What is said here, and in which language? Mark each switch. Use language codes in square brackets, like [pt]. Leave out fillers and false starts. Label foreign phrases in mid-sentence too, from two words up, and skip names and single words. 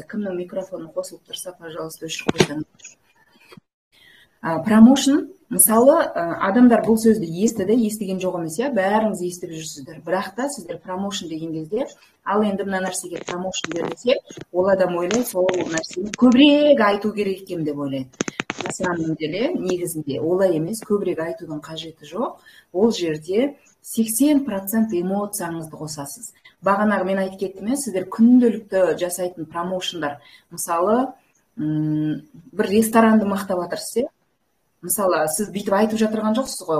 [kk] Кімнің микрофоны қосылып тұрса, пожалуйста, өшіріп қойсаңыз. Промоушн, мысалы, адамдар бұл сөзді естіді, естіген жоқ емес, бәріңіз естіп жүрсіздер. Бірақ та сіздер промоушн деген кезде, ал енді мына нәрсеге промоушн берілсе, ол адам ойлайды, сол нәрсені көбірек айту керек екен деп ойлайды. [ru] На самом деле, [kk] негізінде олай емес, көбірек айтудың қажеті жоқ. Ол жерде 80% эмоцияңызды қосасыз. Бағанағы мен айтып кеттім, сіздер күнделікті жасайтын промоушндар, мысалы, бір ресторанды мақтап жатырсыз, мысалы, сіз бүйтіп айтып жатырған жоқсыз ғой.